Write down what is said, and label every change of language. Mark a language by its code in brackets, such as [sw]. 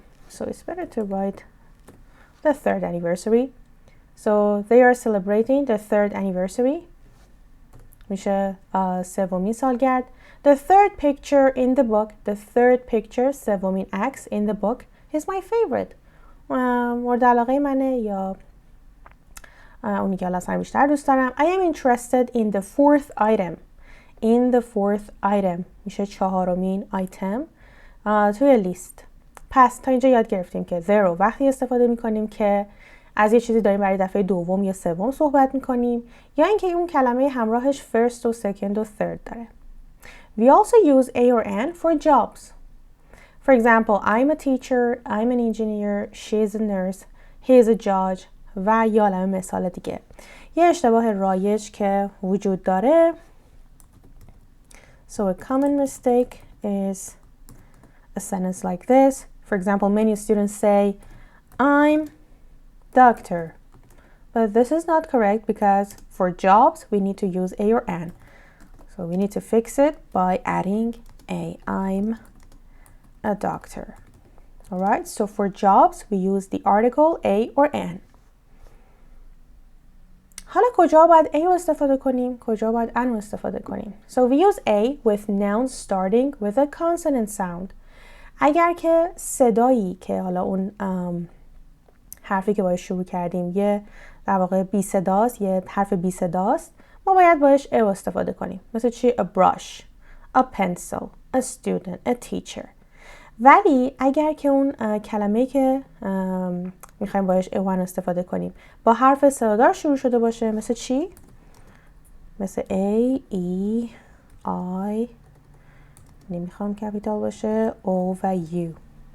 [en] So it's better to write the third anniversary. So they are celebrating the third anniversary. [fa] میشه سومین سالگرد. [en] The third picture in the book. The third picture, [fa] سومین عکس [en] in the book is my favorite. [fa] مورد علاقه منه یا اونی که حالا بیشتر دوست دارم. [en] I am interested in the fourth item. In the fourth item [fa] میشه چهارمین آیتم توی لیست. پس تا اینجا یاد گرفتیم که the رو وقتی استفاده میکنیم که از یه چیزی داریم برای دفعه دوم یا سوم صحبت میکنیم یا اینکه اون کلمه همراهش first و second و third داره. [en] We also use a or an for jobs. For example, I'm a teacher, I'm an engineer, she's a nurse, he's a judge [fa] و یا عالمه مثال دیگه. یه اشتباه رایج که وجود داره. [en] So a common mistake is a sentence like this. For example, many students say, I'm doctor. But this is not correct because for jobs, we need to use a or an. So we need to fix it by adding a. I'm a doctor. Alright, so for jobs, we use the article a or an. [fa] حالا کجا باید a رو استفاده کنیم؟ کجا باید an رو استفاده کنیم؟ [en] So we use a with nouns starting with a consonant sound. [fa] اگر که صدایی که حالا اون حرفی که باید شروع کردیم یه در واقع بی صداست، یه حرف بی صداست، ما باید باش a استفاده کنیم. مثل چی؟ [en] a brush, a pencil, a student, a teacher. [fa] ولی اگر که اون کلمه‌ای که میخوایم باش a1 استفاده کنیم با حرف صدادار شروع شده باشه، مثل چی؟ مثل a, e, i، نمیخوام کپیتال باشه، o و u.